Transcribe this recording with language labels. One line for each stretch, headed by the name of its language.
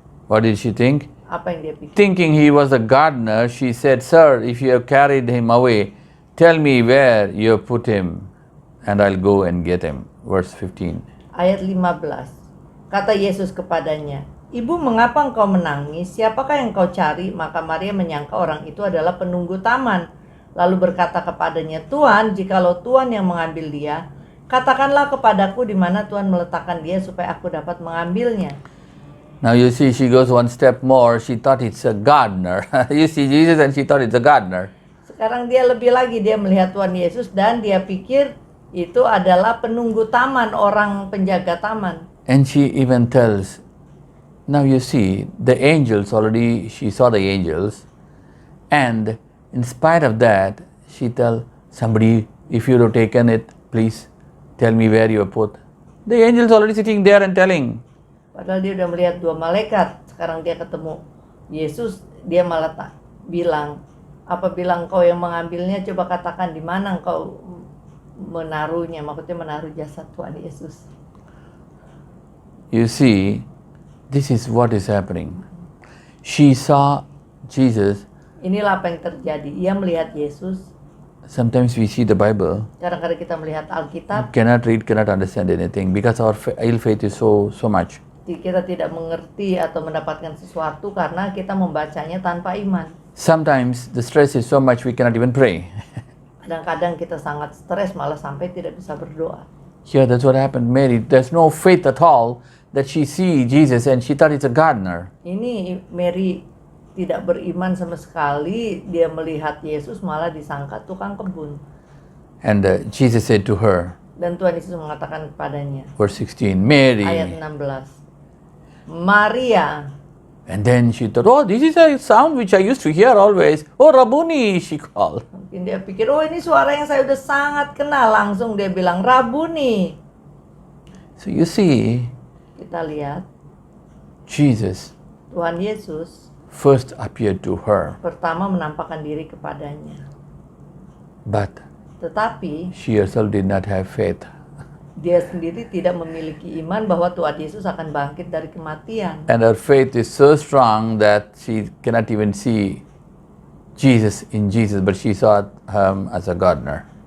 English: What did she think?
Indonesian: Apa yang dia pikir?
English: Thinking he was a gardener, she said, Sir, if you have carried him away, tell me where you have put him, and I'll go and get him. Verse 15.
Indonesian: Ayat 15. Kata Yesus kepadanya, Ibu, mengapa engkau menangis? Siapakah yang kau cari? Maka Maria menyangka orang itu adalah penunggu taman. Lalu berkata kepadanya, Tuhan, jikalau Tuhan yang mengambil dia, katakanlah kepadaku di mana Tuhan meletakkan dia supaya aku dapat mengambilnya.
English: Now you see, she goes one step more. She thought it's a gardener. You see Jesus and she thought it's a gardener.
Indonesian: Sekarang dia lebih lagi, dia melihat Tuhan Yesus dan dia pikir itu adalah penunggu taman, orang penjaga taman.
English: And she even tells, now you see, the angels already, she saw the angels. And in spite of that, she tells somebody, if you have taken it, please tell me where you have put. The angels already sitting there and telling.
Indonesian: Padahal dia udah melihat 2 malaikat. Sekarang dia ketemu Yesus, dia malah bilang, apabila engkau yang mengambilnya, coba katakan di mana engkau menaruhnya. Maksudnya menaruh jasad Tuhan Yesus.
English: You see, this is what is happening. She saw Jesus.
Indonesian: Inilah apa yang terjadi. Ia melihat Yesus.
English: Sometimes we see the Bible,
Indonesian: Kadang-kadang kita melihat Alkitab,
English: cannot read, cannot understand anything because our ill faith is so much.
Indonesian: kita tidak mengerti atau mendapatkan sesuatu karena kita membacanya tanpa iman.
English: Sometimes the stress is so much we cannot even pray.
Indonesian: Kadang-kadang kita sangat stres malah sampai tidak bisa berdoa.
English: Here, that's what happened. Mary, there's no faith at all that she see Jesus and she thought it's a gardener.
Indonesian: Ini Mary tidak beriman sama sekali, dia melihat Yesus malah disangka tukang kebun.
English: And Jesus said to her,
Indonesian: Dan Tuhan Yesus mengatakan kepadanya,
English: verse 16, Mary.
Indonesian: ayat 16, Maria.
English: And then she thought, oh, this is a sound which I used to hear always. Oh, Rabboni, she called.
Indonesian: Mungkin dia pikir, oh ini suara yang saya udah sangat kenal. Langsung dia bilang, Rabuni.
English: So you see,
Indonesian: Kita lihat,
English: Jesus
Indonesian: Tuhan Yesus
English: first appeared to her,
Indonesian: pertama menampakkan diri kepadanya.
English: but
Indonesian: Tetapi
English: she herself did not have faith.
Indonesian: dia sendiri tidak memiliki iman bahwa Tuhan Yesus akan bangkit dari kematian.
English: And her faith is so strong that she cannot even see Jesus in Jesus, but she saw him as a gardener.